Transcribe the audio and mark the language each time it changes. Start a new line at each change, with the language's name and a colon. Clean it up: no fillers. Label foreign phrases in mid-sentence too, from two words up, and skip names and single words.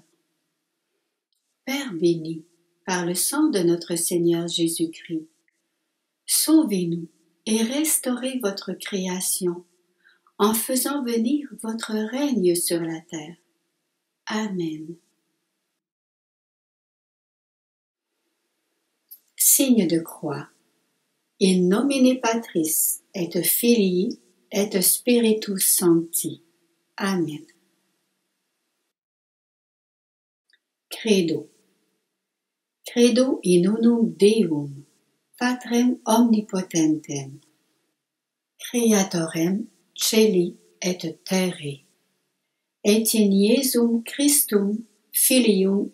French: Père béni, par le sang de notre Seigneur Jésus-Christ, sauvez-nous et restaurez votre création en faisant venir votre règne sur la terre. Amen. Signe de croix.
Latin: In nomine Patris et Filii et Spiritus Sancti.
French: Amen. Credo.
Latin: Credo in unum Deum, Patrem omnipotentem, Creatorem celi et terrae, et in Iesum Christum, Filium